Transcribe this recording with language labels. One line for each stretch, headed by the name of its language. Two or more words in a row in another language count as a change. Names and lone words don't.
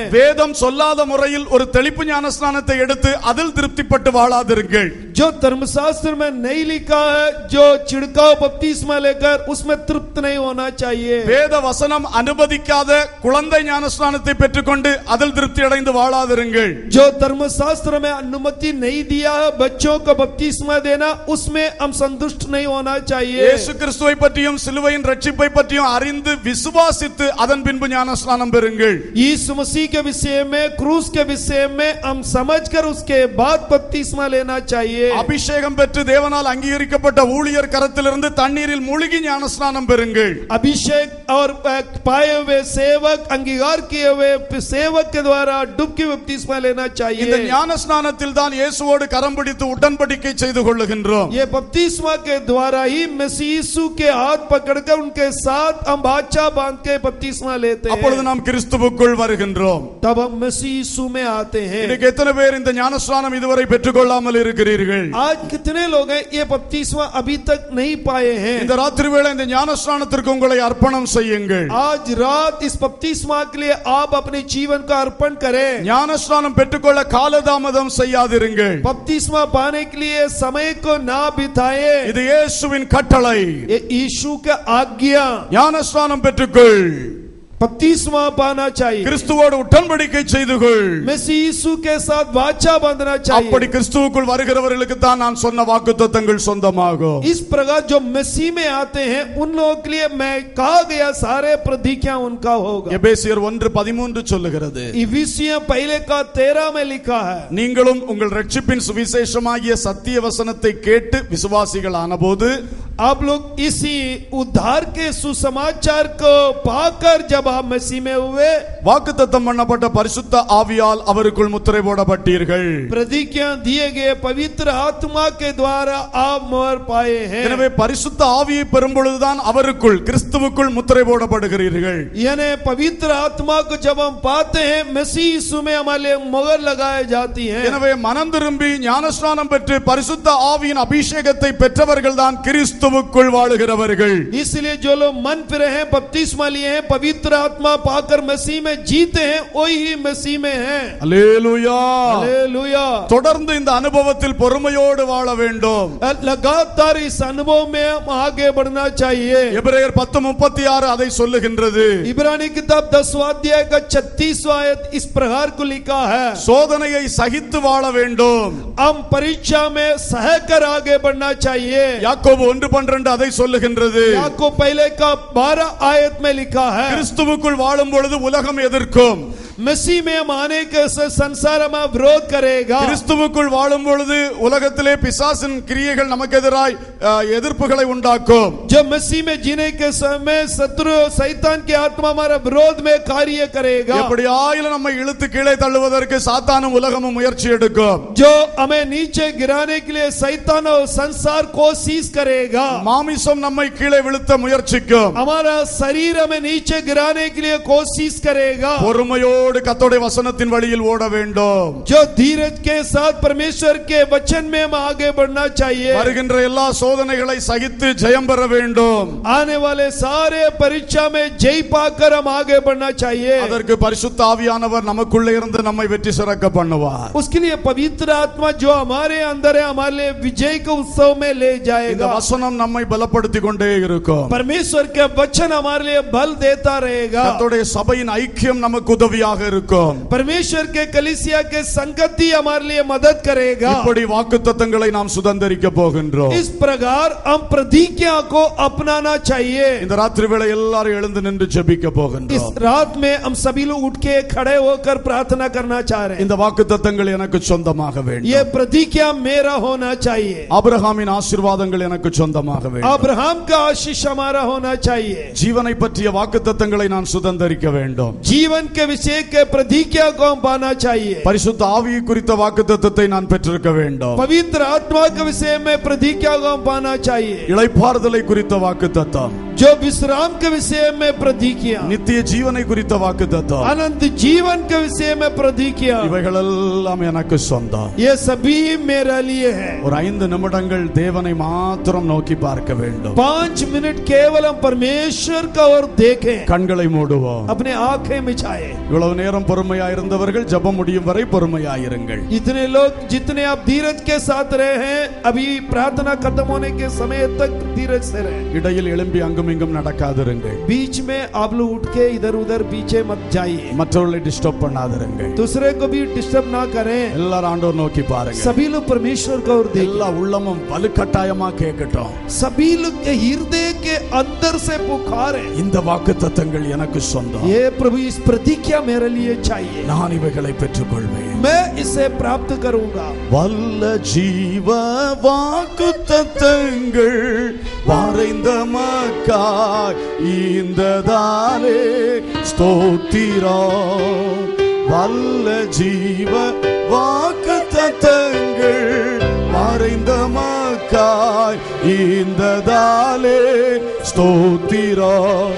Tamil: வேதம் சொல்லாத முறையில் ஒரு தெளிப்பு ஞானஸ்நானத்தை எடுத்து அதில் திருப்திப்பட்டு வாழாதிருங்கள்.
Hindi: जो धर्मशास्त्र में नहीं लिखा है, जो छिड़काव बपतिस्मा लेकर उसमें तृप्त नहीं होना चाहिए.
Tamil: வேத வசனம் அனுமதிக்காத குழந்தை ஞானஸ்நானத்தை பெற்றுக்கொண்டு அதில் திருப்தி அடைந்து வாழாதிருங்கள்.
Hindi: जो धर्मशास्त्र में अनुमति नहीं दिया है बच्चों को बपतिस्मा देना, उसमें हम संतुष्ट नहीं होना चाहिए.
Tamil: இயேசு கிறிஸ்துவை பற்றியும் சிலுவையின் ரட்சிப்பை பற்றியும் அறிந்து விசுவாசித்து அதன் பின்பு ஞானஸ்நானம் பெறுங்கள்.
Hindi: यीशु मसीह के विषय में, क्रूस के विषय में हम समझकर उसके बाद बपतिस्मा लेना चाहिए.
Tamil: அபிஷேகம் பெற்று தேவனால் அங்கீகரிக்கப்பட்ட ஊழியர் கரத்திலிருந்து தண்ணீரில் மூழ்கி ஞானஸ்நானம் பெறுங்கள்.
Hindi: अभिषेक और पाए हुए सेवक, अंगीकार किए हुए सेवक के द्वारा डुबकी बपतिस्मा लेना चाहिए.
Tamil: இந்த ஞானஸ்நானத்தில் தான் இயேசுவோடு கரம் பிடித்து உடன்படிக்கை செய்து கொள்ளுகின்றோம்.
Hindi: ये बपतिस्मा के द्वारा ही मसीह यीशु के हाथ पकड़कर उनके साथ हम बाचा बांध के बपतिस्मा लेते हैं.
Tamil: அப்பொழுது நாம் கிறிஸ்துவுக்குள் வருகின்றோம்.
Hindi: तब हम मसीह यीशु में आते हैं.
Tamil: இன்னைக்கு எத்தனை பேர் இந்த ஞானஸ்நானம் இதுவரை பெற்றுக்கொள்ளாமல் இருக்கிறீர்கள்?
Hindi: आज कितने लोग हैं ये बपतिस्मा अभी तक नहीं पाए हैं?
Tamil: இந்த ராத்திரி வேளை இந்த ஞானஸ்நானத்திற்கு உங்களை அர்ப்பணம் செய்யுங்கள்.
Hindi: आज रात इस बपतिस्मा के लिए आप अपने जीवन का अर्पण करें.
Tamil: ஞானஸ்நானம் பெற்றுக்கொள்ள காலதாமதம் செய்யாதிருங்கள்.
Hindi: बपतिस्मा पाने के लिए समय को ना बिताए.
Tamil: இது இயேசுவின் கட்டளை.
Hindi: ये यीशु का आज्ञा.
Tamil: ஞானஸ்நானம் பெற்றுக்கொள்.
Hindi: बपतिस्मा पाना चाहिए.
Tamil: கிறிஸ்துவோடு உடன்படிக்கை செய்து கொள்.
Hindi: मसीह यीशु के साथ वाचा बांधना चाहिए.
Tamil: அப்படி கிறிஸ்துவுக்குள் வருகிறவர்களுக்கு தான் நான் சொன்ன வாக்குத்தத்தங்கள் சொந்தமாகும்.
Hindi: इस प्रकार जो मसीह में आते हैं उन लोगों के लिए मैं कहा गया सारे प्रतिज्ञा उनका होगा.
Tamil: எபேசியர் 1:13 சொல்லுகிறது,
Hindi: इफिसियों पहले का 13 में लिखा है,
Tamil: நீங்களும் உங்கள் ரட்சிப்பின் சுவிசேஷமாகிய சத்திய வசனத்தை கேட்டு விசுவாசிகள் ஆனபோது
Hindi: आप लोग इसी उद्धार के सुसमाचार को पाकर जब आप मसीह में हुए,
Tamil: வாக்குத்தத்தம் பண்ணப்பட்ட பரிசுத்த ஆவியால் அவருக்குள் முத்திரை போடப்பட்டீர்கள்.
Hindi: प्रतिज्ञा दिए गए पवित्र आत्मा के द्वारा आप मोहर पाए हैं.
Tamil: எனவே பரிசுத்த ஆவியை பெறும் பொழுதுதான் அவருக்குள் கிறிஸ்துவுக்குள் முத்திரை போடப்படுகிறீர்கள்.
Hindi: यानी पवित्र आत्मा को जब हम पाते हैं मसीह यीशु में हमारे मोहर लगाए जाती है.
Tamil: எனவே மனம் திரும்பி ஞானஸ்நானம் பெற்று பரிசுத்த ஆவியின் அபிஷேகத்தை பெற்றவர்கள் தான் கிறிஸ்து கிறிஸ்துவுக்குள் வாழுகிறவர்கள்.
Hindi: इसलिए जो लोग मन फिरे हैं, बपतिस्मा लिए हैं, पवित्र आत्मा पाकर मसीह में जीते हैं, वही ही मसीह में हैं.
Tamil: அல்லேலூயா.
Hindi: हालेलुया.
Tamil: தொடர்ந்து இந்த அனுபவத்தில் பொறுமையோடு வாழ வேண்டும்.
Hindi: लगातार इस अनुभव में हम आगे बढ़ना चाहिए.
Tamil: எபிரேயர் 10:36 அதை சொல்லுகின்றது.
Hindi: इब्रानी किताब 10वां अध्याय का 36वां आयत इस प्रकार को लिखा है,
Tamil: சோதனையை சகித்து வாழ வேண்டும்.
Hindi: हम परीक्षा में सहकर आगे बढ़ना चाहिए.
Tamil: யாக்கோபு 1:12 அதை சொல்லுகின்றது.
Hindi: याकूब पहले का 12 आयत में लिखा है,
Tamil: கிறிஸ்துவுக்குள் வாழும் பொழுது உலகம் எதிர்க்கும்.
Hindi: मसीह में हम आने के संसार में विरोध करेगा.
Tamil: கிறிஸ்துவுக்குள் வாழும் பொழுது உலகத்திலே பிசாசின் கிரியைகள் நமக்கு எதிராய் எதிர்ப்புகளை உண்டாக்கும்.
Hindi: जब मसीह में जीने के समय शत्रु शैतान की आत्मा हमारा विरोध में कार्य करेगा.
Tamil: எப்படியாயிலும் நம்மை இழுத்து கீழே தள்ளுவதற்கு சாத்தானும் உலகமும் முயற்சி எடுக்கும்.
Hindi: जो हमें नीचे गिराने के लिए शैतान और संसार कोशिश करेगा.
Tamil: மாமிசம் நம்மை கீழே விழுத்த முயற்சிக்கும்.
Hindi: हमारा शरीर हमें नीचे गिराने के लिए कोशिश करेगा.
Tamil: பொறுமையோடு கர்த்தருடைய வசனத்தின் வழியில் ஓட வேண்டும்.
Hindi: जो धीरज के साथ परमेश्वर के वचन में हम आगे बढ़ना चाहिए.
Tamil: வருகின்ற எல்லா சோதனைகளை சகித்து ஜெயம் பெற வேண்டும்.
Hindi: आने वाले सारे परीक्षा में जय पाकर हम आगे बढ़ना चाहिए.
Tamil: அதற்கு பரிசுத்த ஆவியானவர் நமக்குள்ளே இருந்து நம்மை வெற்றி சிறக்க பண்ணுவார்.
Hindi: उसके लिए पवित्र आत्मा जो हमारे अंदर है, हमारे लिए विजय के उत्सव में ले
Tamil: இந்த
Hindi: जाएगा.
Tamil: வசனம் நம்மை பலப்படுத்திக் கொண்டே இருக்கும்.
Hindi: परमेश्वर के वचन हमारे लिए बल देता रहेगा.
Tamil: கர்த்தருடைய சபையின் ஐக்கியம் நமக்கு உதவியாக இருக்கும்.
Hindi: परमेश्वर के कलीसिया के संगति हमारे लिए मदद करेगा.
Tamil: இப்படி வாக்குத்தத்தங்களை நாம் சுதந்தரிக்க போகின்றோம்.
Hindi: इस प्रकार हम प्रतिज्ञा को अपनाना चाहिए.
Tamil: இந்த ராத்திரி வேளை எல்லாரும் எழுந்து நின்று ஜெபிக்க
Hindi: इस
Tamil: போகின்றோம்.
Hindi: रात में हम सभी लोग उठ के खड़े होकर प्रार्थना करना चाह रहे हैं.
Tamil: இந்த வாக்குத்தத்தங்கள் எனக்கு சொந்தமாக வேண்டும்.
Hindi: ये प्रतिज्ञा मेरा होना चाहिए.
Tamil: ஆபிரகாமின் ஆசீர்வாதங்கள் எனக்கு சொந்தமாக வேண்டும்.
Hindi: अब्राहम का आशीष हमारा होना चाहिए.
Tamil: ஜீவனை பற்றிய வாக்குத்தத்தங்களை நான் சுதந்தரிக்க வேண்டும்.
Hindi: जीवन के विषय के प्रतिज्ञा को हम पाना चाहिए.
Tamil: பரிசுத்த ஆவியை குறித்த வாக்குத்தத்தத்தை நான் பெற்றிருக்க வேண்டும்.
Hindi: पवित्र आत्मा के विषय में प्रतिज्ञा को हम पाना चाहिए.
Tamil: இளைப்பாறுதலை குறித்த வாக்குத்தத்தம்,
Hindi: जो विश्राम के विषय में प्रतिज्ञा,
Tamil: நித்திய ஜீவனை குறித்த வாக்குத்தத்தம்,
Hindi: अनंत जीवन के विषय में प्रतिज्ञा,
Tamil: இவைகளெல்லாம் எனக்கு சொந்தம்.
Hindi: ये सभी मेरे लिए है.
Tamil: ஒரு 5 நிமிடங்கள் தேவனை மாத்திரம் நோக்கி பார்க்க வேண்டும்.
Hindi: 5 मिनट केवल हम परमेश्वर का ओर देखें.
Tamil: கண்களை மூடுவோம்.
Hindi: अपने आंखें मिचाए.
Tamil: இவ்வளவு நேரம் பொறுமையா இருந்தவர்கள் ஜெபம் முடியும் வரை பொறுமையாயிருங்கள்.
Hindi: इतने लोग जितने आप धीरज के साथ रहे हैं, अभी प्रार्थना खत्म होने के समय तक धीरज से रहे.
Tamil: இடையில் எழும்பி அங்கும் இங்கும் நடக்காதிருங்கள்.
Hindi: बीच में आप लोग उठ के इधर उधर पीछे मत जाइए.
Tamil: மற்றவர்களை டிஸ்டர்ப் பண்ணாதிருங்கள்.
Hindi: दूसरे को भी डिस्टर्ब ना करें.
Tamil: எல்லாரும் ஆண்டவர் நோக்கி பாருங்க.
Hindi: सभी लोग परमेश्वर का ओर देखें.
Tamil: எல்லா உள்ளமும் வலுக்கட்டாயமா கேட்கட்டும்.
Hindi: सभी लोग के हृदय के अंदर से पुकारे,
Tamil: இந்த வாக்குத்தத்தங்கள் எனக்கு சொந்தம்.
Hindi: ये प्रभु इस प्रतिज्ञा मेरे लिए चाहिए.
Tamil: நான் இவைகளை பெற்றுக்கொள்வேன்.
Hindi: मैं इसे प्राप्त करूंगा.
Tamil: வல்ல ஜீவ வாக்குத்தத்தங்கள் வரைந்த மக்காய் ஈந்ததாலே ஸ்தோத்திரம். வல்ல ஜீவ வாக்குத்தத்தங்கள் வரைந்த மக்காய் ஈந்ததாலே ஸ்தோத்திரம்.